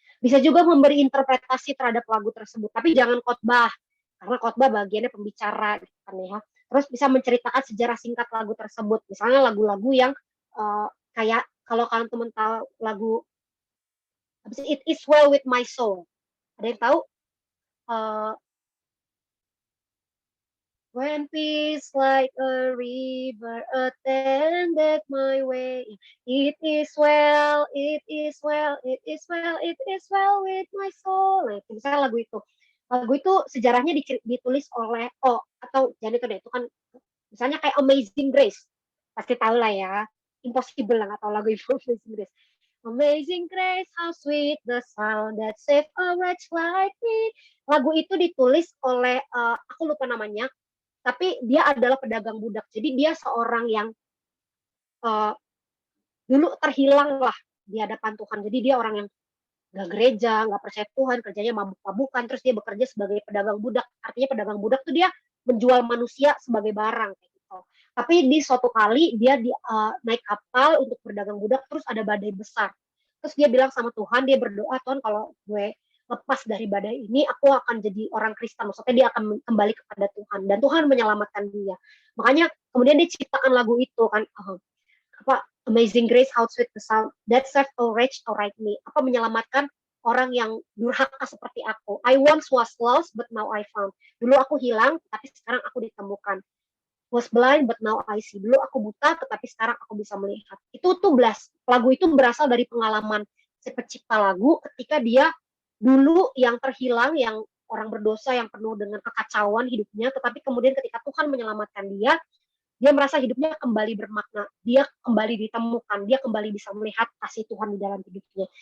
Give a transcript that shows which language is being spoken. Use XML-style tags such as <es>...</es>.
<id>Bisa juga memberi interpretasi terhadap lagu tersebut, tapi jangan khotbah, karena khotbah bagiannya pembicara gitu kan ya. Terus bisa menceritakan sejarah singkat lagu tersebut, misalnya lagu-lagu yang kayak kalau kalian teman tahu lagu It Is Well With My Soul, ada yang tahu?</id> <en>When peace like a river attended my way, it is well, it is well, it is well, it is well with my soul.</en> <id>Nah, itu misalnya lagu itu. Lagu itu sejarahnya ditulis oleh atau jangan itu deh, itu kan misalnya kayak Amazing Grace. Pasti tahu lah ya. Impossible lah nggak tahu lagu Amazing Grace.</id> <en>Amazing Grace, how sweet the sound that saved a wretch like me.</en> <id>Lagu itu ditulis oleh aku lupa namanya, tapi dia adalah pedagang budak. Jadi dia seorang yang dulu terhilang lah di hadapan Tuhan. Jadi dia orang yang nggak gereja, nggak percaya Tuhan, kerjanya mabuk-mabukan, terus dia bekerja sebagai pedagang budak. Artinya pedagang budak tuh dia menjual manusia sebagai barang kayak gitu. Tapi di suatu kali dia naik kapal untuk berdagang budak, terus ada badai besar. Terus dia bilang sama Tuhan, dia berdoa, Tuhan kalau gue lepas dari badai ini, aku akan jadi orang Kristen. Maksudnya dia akan kembali kepada Tuhan dan Tuhan menyelamatkan dia. Makanya kemudian dia ciptakan lagu itu kan, apa,</id> <en>Amazing Grace, how sweet the sound that saved a wretch like me.</en> <id>Apa, menyelamatkan orang yang durhaka seperti aku.</id> <en>I once was lost but now I found.</en> <id>Dulu aku hilang tapi sekarang aku ditemukan.</id> <en>Was blind but now I see.</en> <id>Dulu aku buta tetapi sekarang aku bisa melihat. Itu tuh lagu itu berasal dari pengalaman si pencipta lagu ketika dia dulu yang terhilang, yang orang berdosa, yang penuh dengan kekacauan hidupnya, tetapi kemudian ketika Tuhan menyelamatkan dia merasa hidupnya kembali bermakna, dia kembali ditemukan, dia kembali bisa melihat kasih Tuhan di dalam hidupnya.</id>